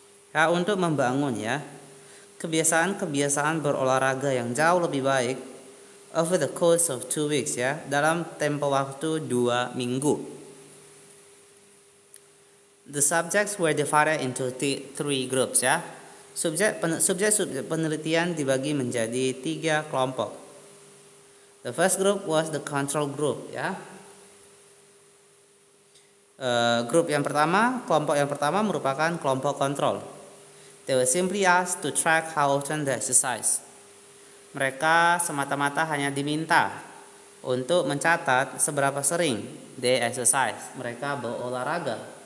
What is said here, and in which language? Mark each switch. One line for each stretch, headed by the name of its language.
Indonesian: Ya, untuk membangun ya kebiasaan-kebiasaan berolahraga yang jauh lebih baik
English: over the course of 2 weeks
Indonesian: ya, dalam tempo waktu 2 minggu.
English: The subjects were divided into 3 groups ya.
Indonesian: Subjek penelitian dibagi menjadi 3 kelompok.
English: The first group was the control group ya.
Indonesian: Kelompok yang pertama merupakan kelompok kontrol.
English: They were simply asked to track how often they exercise.
Indonesian: Mereka semata-mata hanya diminta untuk mencatat seberapa sering
English: they exercise,
Indonesian: mereka berolahraga.